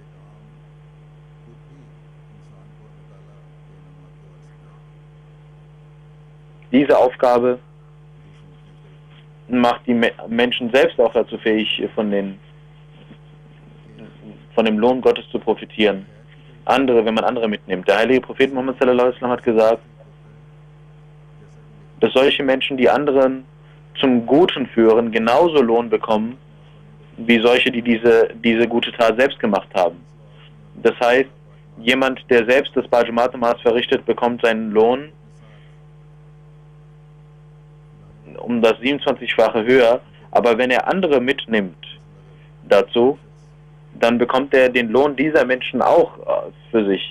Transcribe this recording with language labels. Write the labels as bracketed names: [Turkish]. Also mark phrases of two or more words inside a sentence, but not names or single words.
[German] Diese Aufgabe macht die Menschen selbst auch dazu fähig, von dem Lohn Gottes zu profitieren. Wenn man andere mitnimmt. Der heilige Prophet Muhammad [Arabic] صلى الله عليه وسلم [German] hat gesagt, dass solche Menschen, die anderen zum Guten führen, genauso Lohn bekommen, wie solche, die diese gute Tat selbst gemacht haben. Das heißt, Jemand, der selbst das [Urdu] باجماعت نماز [German] verrichtet, bekommt seinen Lohn um das 27-fache höher, aber wenn er andere mitnimmt dazu, dann bekommt er den Lohn dieser Menschen auch für sich.